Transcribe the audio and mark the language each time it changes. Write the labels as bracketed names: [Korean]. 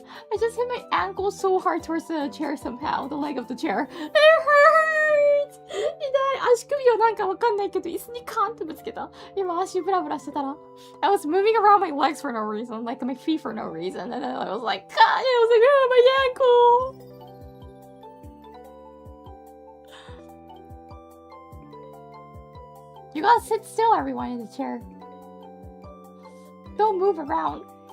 [English] I just hit my ankle so hard towards the chair somehow, the leg of the chair. It hurts! [Japanese] 痛い。足首をなんかわかんないけど、椅子にカンってぶつけた。今足ブラブラしてたら。 [English] I was moving around my legs for no reason, like my feet for no reason, and then I was like, God, I was like, oh, my ankle! You gotta sit still, everyone in the chair. Don't move around.